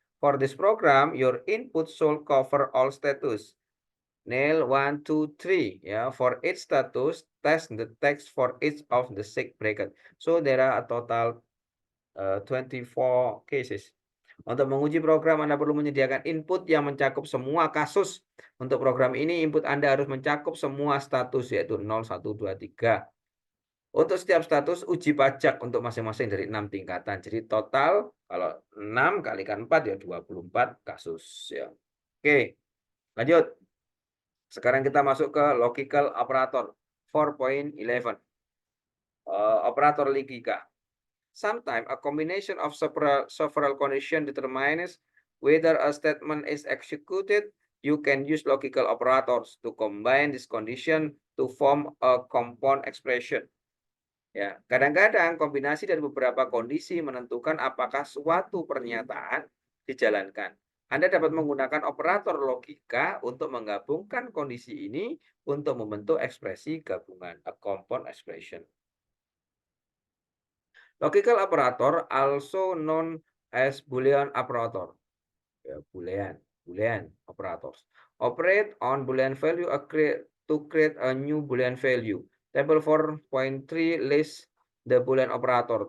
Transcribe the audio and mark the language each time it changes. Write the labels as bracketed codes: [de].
[en] For this program, your input should cover all status. Nail 1, 2, 3. Yeah, for each status, test the text for each of the 6 bracket. So there are a total 24 cases. [id] Untuk menguji program, Anda perlu menyediakan input yang mencakup semua kasus. Untuk program ini, input Anda harus mencakup semua status, yaitu 0, 1, 2, 3. Untuk setiap status, uji pajak untuk masing-masing dari 6 tingkatan. Jadi total, kalau 6 kalikan 4, ya 24 kasus. Ya. Oke, lanjut. Sekarang kita masuk ke logical operator 4.11. Operator logika. [en] Sometimes a combination of several conditions determines whether a statement is executed. You can use logical operators to combine this condition to form a compound expression. [id] Ya, kadang-kadang kombinasi dari beberapa kondisi menentukan apakah suatu pernyataan dijalankan. Anda dapat menggunakan operator logika untuk menggabungkan kondisi ini untuk membentuk ekspresi gabungan, [en] a compound expression. Logical operator also known as Boolean operator. Ya, Boolean operators operate on Boolean value to create a new Boolean value. Table 4.3 lists the Boolean operator.